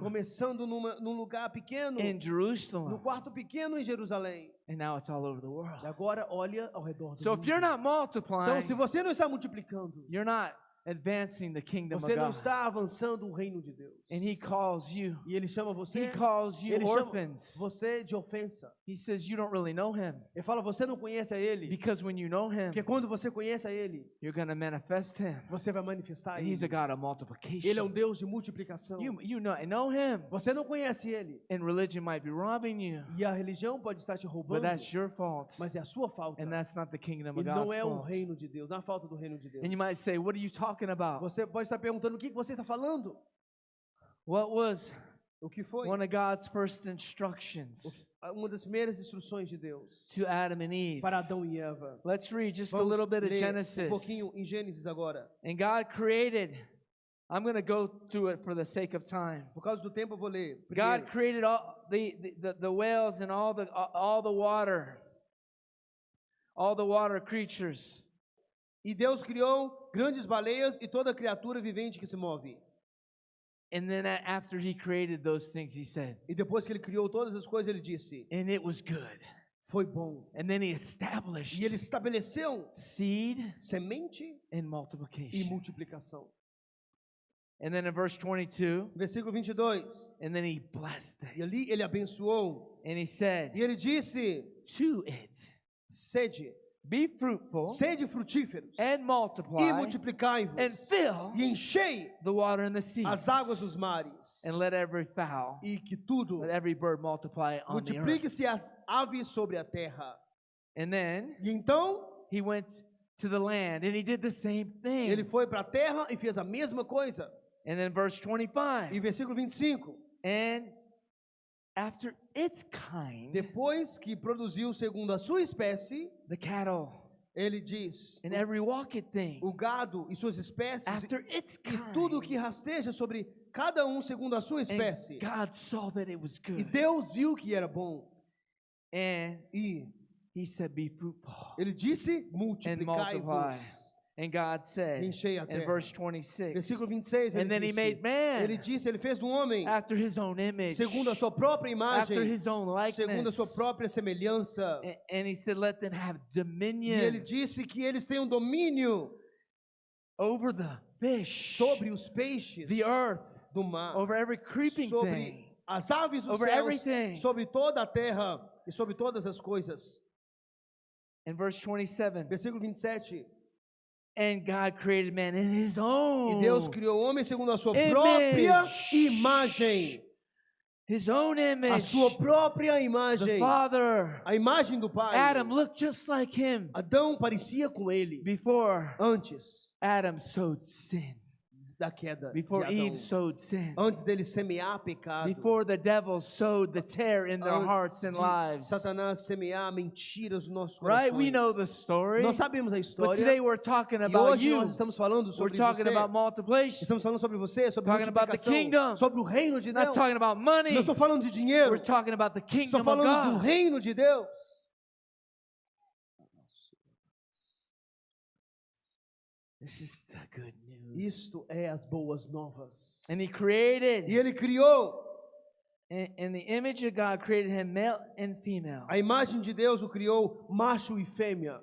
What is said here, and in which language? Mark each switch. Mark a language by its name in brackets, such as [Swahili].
[Portuguese] começando num lugar pequeno, [English] in [Portuguese] no [English] Jerusalem. [Portuguese] quarto pequeno em Jerusalém. [English] And now it's all over the [Portuguese] E [English] world. [Portuguese] agora olha ao redor do [English] So if [Portuguese] mundo. [English] you're not [Portuguese] Então, [English] multiplying, [Portuguese] se você não está multiplicando, [English] you're not advancing the kingdom of [Portuguese] você não [English] God. [Portuguese] está avançando o reino de Deus. [English] And He calls you. [Portuguese] E ele chama [English] He [Portuguese] você, [English] calls you [Portuguese] ele chama [English] orphans. [Portuguese] você de ofensa. [English] He says you don't really know Him. [Portuguese] Ele fala, você não conhece a ele, [English] Because when you know Him, [Portuguese] porque quando você conhece a ele, [English] you're going to manifest Him. [Portuguese] você vai manifestar [English] And He's a [Portuguese] ele. [English] God of [Portuguese] Ele é um [English] multiplication. [Portuguese] Deus de multiplicação. [English] You know Him. [Portuguese] Você não conhece ele, [English] And religion might be robbing you. [Portuguese] e a religião pode estar te [English] But [Portuguese] roubando, [English] that's your fault. [Portuguese] mas é a sua falta. [English] And that's not the kingdom [Portuguese] E [English] of [Portuguese] não [English] God's [Portuguese] é o [English] fault. [Portuguese] reino de Deus, não é a falta do reino de Deus. [English] And you might say, what are you talking about? [Portuguese] Você pode estar perguntando o que você está falando. [English] What was [Portuguese] O que foi? [English] one of God's first instructions [Portuguese] Uma das primeiras instruções de Deus [English] to Adam and Eve? [Portuguese] para Adão e Eva. [English] Let's read just a [Portuguese] Vamos [English] little bit of [Portuguese] ler [English] Genesis. [Portuguese] pouquinho em Gênesis agora. [English] And God created, I'm going to go through it for the sake of time. [Portuguese] Por causa do tempo eu vou ler. [English] God created all the whales and all the water creatures. [Portuguese] e Deus criou grandes baleias e toda criatura vivente que se move. [English] And then after He created those things, He said, [Portuguese] E depois que ele criou todas as coisas, ele disse: [English] and it was good. [Portuguese] foi bom. [English] And then He established [Portuguese] E ele estabeleceu [English] seed [Portuguese] semente [English] and [Portuguese] e [English] multiplication. [Portuguese] multiplicação. [English] And then in verse 22, [Portuguese] Versículo 22. [English] and then He blessed [Portuguese] E ali ele abençoou. [English] And He said, [Portuguese] E ele disse: [English] to it, [Portuguese] sede, [English] be fruitful [Portuguese] sede frutíferos [English] and [Portuguese] e [English] multiply and [Portuguese] multiplicai-vos [English] fill [Portuguese] e enchei [English] the water in the seas [Portuguese] as águas dos mares [English] and let every fowl, [Portuguese] e que tudo [English] let every bird multiply on the earth. [Portuguese] multiplique-se as aves sobre a terra. [English] And then [Portuguese] E então [English] He went to the land and He did the same thing. [Portuguese] ele foi para a terra e fez a mesma coisa. [English] And then verse [Portuguese] E [English] 25, [Portuguese] versículo 25. [English] and after its kind, [Portuguese] Depois que produziu segundo a sua espécie, [English] the cattle [Portuguese] ele diz: [English] and every walking thing, [Portuguese] o gado e suas espécies [English] after its [Portuguese] e [English] kind. [Portuguese] tudo que rasteja sobre cada um segundo a sua espécie. [English] And God saw that it was [Portuguese] E [English] good. [Portuguese] Deus viu que era bom. [English] And [Portuguese] E [English] He said, be fruitful [Portuguese] ele disse: multiplicai-vos. [English] And God said [Portuguese] Enchei a [English] in [Portuguese] terra. [English] verse 26, [Portuguese] Versículo 26, ele [English] and then He [Portuguese] disse, [English] made man [Portuguese] ele disse, ele fez do homem [English] after His own image, [Portuguese] segundo a sua própria [English] after [Portuguese] imagem, [English] His own [Portuguese] segundo a sua [English] likeness. [Portuguese] própria semelhança. [English] And He said, let them have [Portuguese] E ele [English] dominion [Portuguese] disse que eles têm um domínio [English] over the fish, [Portuguese] sobre os peixes [English] the earth, [Portuguese] do mar, [English] over every creeping thing, [Portuguese] sobre as aves dos [English] over [Portuguese] céus, [English] everything. [Portuguese] sobre toda a terra e sobre todas as coisas. [English] In verse 27, [Portuguese] Versículo 27. [English] and God created man in His own [Portuguese] E Deus criou o homem segundo a sua [English] image. [Portuguese] própria imagem. [English] His own image. [Portuguese] A sua própria [English] The [Portuguese] imagem. [English] Father, [Portuguese] A imagem do Pai. [English] Adam looked just like Him [Portuguese] Adão parecia com ele. [English] before [Portuguese] Antes [English] Adam sowed sin. [Portuguese] da queda de [English] before [Portuguese] Adão. [English] Eve sowed sin, [Portuguese] Antes dele semear pecado. [English] before the devil sowed the tear in their [Portuguese] Antes [English] hearts and [Portuguese] de [English] lives. [Portuguese] Satanás semear mentiras nos nossos [English] Right? We know [Portuguese] corações. [English] the story. [Portuguese] Nós sabemos a [English] But today [Portuguese] história. [English] we're talking [Portuguese] E [English] about [Portuguese] hoje [English] you. [Portuguese] nós estamos falando [English] We're [Portuguese] sobre [English] talking [Portuguese] você. [English] about multiplication. [Portuguese] Estamos falando sobre você, sobre [English] Talking about the [Portuguese] multiplicação, [English] kingdom. [Portuguese] sobre o reino de [English] Not [Portuguese] Deus. [English] talking about money. [Portuguese] Não estou falando de dinheiro. [English] We're talking about the [Portuguese] Estou [English] kingdom of [Portuguese] falando do [English] God. [Portuguese] reino de Deus. [English] This is the good news. [Portuguese] Isto é as boas novas. [English] And he created, [Portuguese] E ele criou. [English] in the image of God, created him male and female. [Portuguese] A imagem de Deus o criou macho e fêmea.